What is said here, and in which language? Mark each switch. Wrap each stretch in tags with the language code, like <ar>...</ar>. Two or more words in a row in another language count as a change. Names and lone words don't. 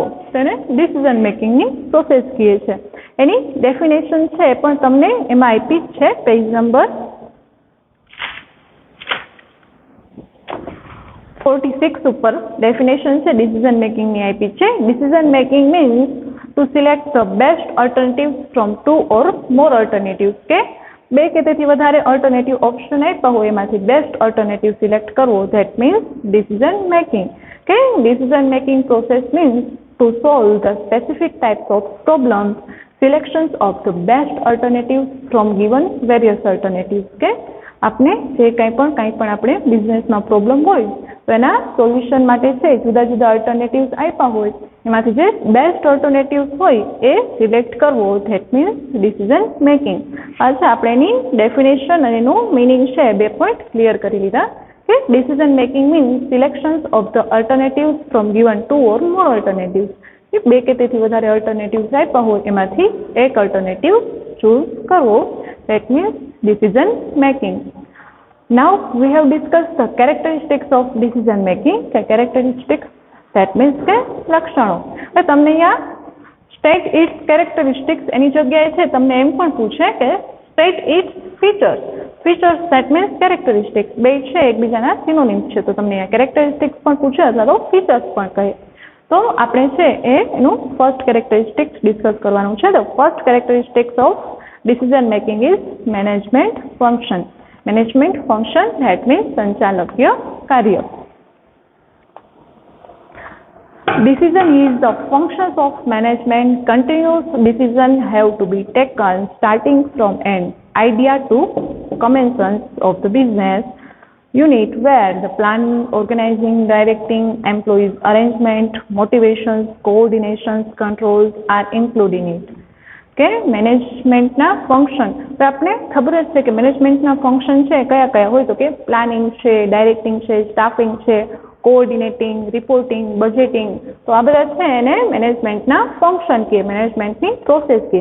<gu>તેને</gu> <en>decision makingની process</en> <gu>કહીએ છીએ. એની ડેફિનેશન છે એ પણ તમને એમાં આપી જ છે</gu> <en>page number</en> <gu>46 ઉપર ડેફિનેશન છે</gu> <en>decision makingની</en> <gu>આપી છે.</gu> <en>decision making means to select the best alternatives from two or more alternatives.</en> <gu>કે બે કે તેથી વધારે</gu> <en>alternative option</en> <gu>આપ્યા હોય એમાંથી</gu> <en>best alternative select</en> <gu>કરવો.</gu> <en>that means decision making. કે decision making process means to solve the specific types of problems, selections of the best alternatives from given various alternatives.</en> <gu>કે આપણે જે કંઈ પણ આપણે બિઝનેસમાં પ્રોબ્લેમ હોય તો એના સોલ્યુશન માટે છે જુદા જુદા અલ્ટરનેટિવ્સ આપ્યા હોય એમાંથી જે</gu> <en>best alternatives</en> <gu>હોય એ સિલેક્ટ કરવો.</gu> <en>that means decision making.</en> <gu>અચ્છા, આપણે એની ડેફિનેશન અને એનું મિનિંગ છે બે</gu> <en>point clear</en> <gu>કરી લીધા.</gu> <en>કે decision making means selections of the alternatives from given two or more alternatives.</en> <gu>બે કે તેથી વધારે અલ્ટરનેટિવ્સ આપ્યા હોય એમાંથી એક</gu> <en>alternative choose</en> <gu>કરવો.</gu> <en>that means decision making. Now we have discussed the characteristics of decision making. Characteristics that means</en> <gu>કે લક્ષણો. તમને અહીંયા</gu> <en>state its characteristics</en> <gu>એની જગ્યાએ છે તમને એમ પણ પૂછે કે</gu> <en>state its features. features that means characteristics.</en> <gu>બે છે એકબીજાના સિનોનિમ્સ છે તો તમને અહીંયા characteristics પણ પૂછે અથવા તો features પણ કહે. તો આપણે છે એનું</gu> <en>first characteristics</en> <gu>ડિસ્કસ કરવાનું છે.</gu> <en>તો ફર્સ્ટ characteristics of decision making is management function. Management function that means</en> <gu>સંચાલકીય કાર્ય.</gu> <en>Decision is the functions of management. Continuous decision have to be taken starting from an idea to commencement of the business unit where the planning, organizing, directing, employees arrangement, motivations, coordinations, controls are included in it.</en> <gu>કે</gu> <en>managementના function</en> <gu>તો આપણે ખબર જ છે કે</gu> <en>managementના function</en> <gu>છે કયા કયા હોય તો કે પ્લાનિંગ છે, ડાયરેક્ટિંગ છે, સ્ટાફિંગ છે,</gu> <en>coordinating, reporting, budgeting.</en> <gu>તો આ બધા છે એને</gu> <en>managementના function</en> <gu>કહે,</gu> <en>managementની process</en> <gu>કહે.</gu>